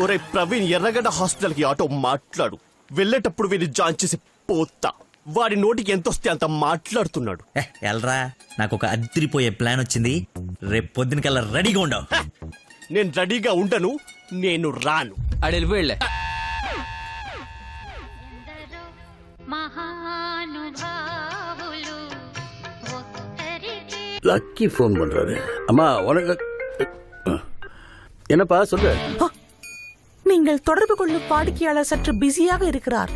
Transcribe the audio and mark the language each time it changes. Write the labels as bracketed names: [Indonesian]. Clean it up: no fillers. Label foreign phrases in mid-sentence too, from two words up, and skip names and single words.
[Telugu] ఒరే ప్రవీణ్, ఎర్రగడ్డ హాస్పిటల్ కి ఆటో మాట్లాడు. వెళ్ళేటప్పుడు వీడిని జాయిన్ చేసి పోతా. వాడి నోటికి ఎంత వస్తే అంత మాట్లాడుతున్నాడు. ఎల్రా, నాకు ఒక అదిరిపోయే ప్లాన్ వచ్చింది. రేపు పొద్దునకల్లా రెడీగా ఉండవు. నేను రెడీగా ఉండను, నేను రాను. అడెళ్ళిపోయిలే. [Tamil] லக்கி ஃபோன் பண்றாரு. அம்மா உனக்கு என்னப்பா சொல்லு. நீங்கள் தொடர்பு கொள்ளும் வாடிக்கையாளர் சற்று பிஸியாக இருக்கிறார்.